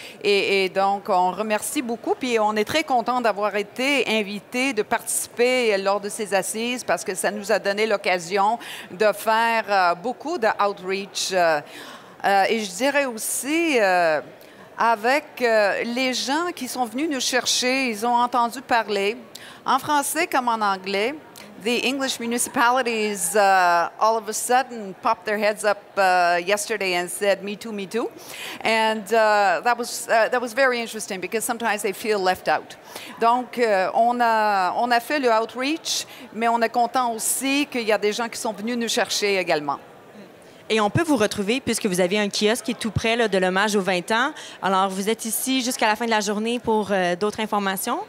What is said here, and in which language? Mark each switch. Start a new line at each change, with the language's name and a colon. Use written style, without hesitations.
French: Et donc, on remercie beaucoup. Puis on est très content d'avoir été invités, de participer lors de ces assises parce que ça nous a donné l'occasion de faire beaucoup de outreach. Et je dirais aussi, avec les gens qui sont venus nous chercher, ils ont entendu parler, en français comme en anglais.
English: The English municipalities all of a sudden popped their heads up yesterday and said, "Me too, me too," and that was very interesting because sometimes they feel left out.
French: Donc, on a fait le outreach, mais on est content aussi qu'il y a des gens qui sont venus nous chercher également. Et on peut vous retrouver, puisque vous avez un kiosque qui est tout près là, de l'hommage aux 20 ans. Alors, vous êtes ici jusqu'à la fin de la journée pour d'autres informations.